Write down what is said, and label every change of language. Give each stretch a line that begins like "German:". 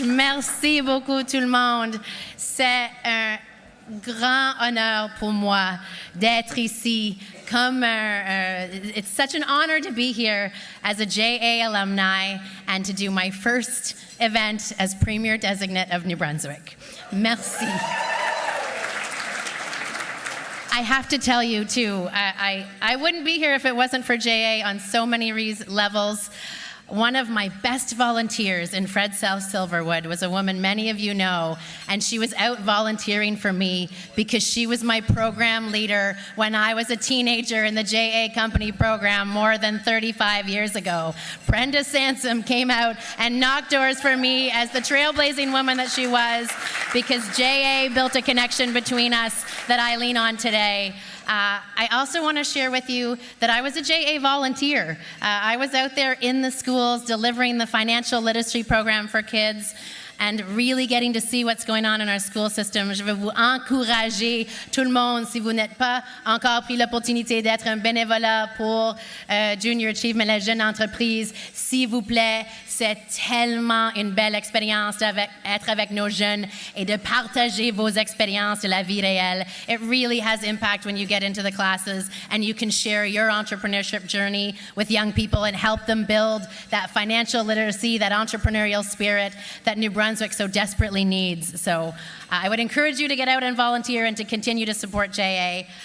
French: Merci beaucoup tout le monde. C'est un grand honneur pour moi d'être ici.
English: It's such an honor to be here as a JA alumni and to do my first event as Premier Designate of New Brunswick. Merci. I have to tell you too, I wouldn't be here if it wasn't for JA on so many levels. One of my best volunteers in Fred South Silverwood was a woman many of you know, and she was out volunteering for me because she was my program leader when I was a teenager in the JA Company program more than 35 years ago. Brenda Sansom came out and knocked doors for me as the trailblazing woman that she was because JA built a connection between us that I lean on today. I also want to share with you that I was a JA volunteer. I was out there in the schools delivering the financial literacy program for kids and really getting to see what's going on in our school system.
French: Je veux vous encourager, tout le monde, si vous n'êtes pas encore pris l'opportunité d'être un bénévolat pour Junior Achievement, la jeune entreprise, s'il vous plaît, c'est tellement une belle expérience d'être avec nos jeunes et de partager vos expériences de la vie réelle.
English: It really has impact when you get into the classes and you can share your entrepreneurship journey with young people and help them build that financial literacy, that entrepreneurial spirit that New Brunswick so desperately needs. So I would encourage you to get out and volunteer and to continue to support JA.